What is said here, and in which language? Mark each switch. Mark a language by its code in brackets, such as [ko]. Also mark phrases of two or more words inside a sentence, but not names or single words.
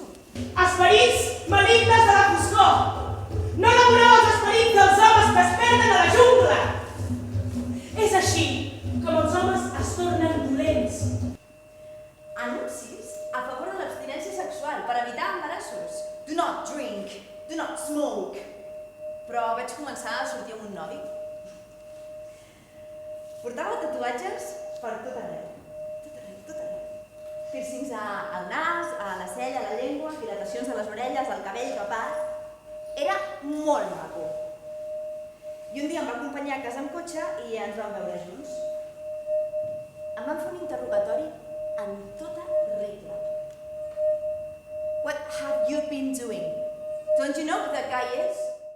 [ca] Esperits malignes de la foscor! No devoreu els esperits dels homes que es perden a la jungla! És així com els homes es tornen dolents. Anuncis a favor de l'abstinència sexual per evitar embarassos. [en] Do not drink, do not smoke. [ca] Però vaig començar a sortir amb un nòvio. Portava tatuatges per tot arreu. Tot arreu. Piercings al nas, a la cella, a la llengua, dilatacions de les orelles, al cabell rapat. Era molt maco. I un dia em va acompanyar a casa amb cotxe i ens vam veure junts. Em van fer un interrogatori en tota regla. [en] What have you been doing? Don't you know who that guy is?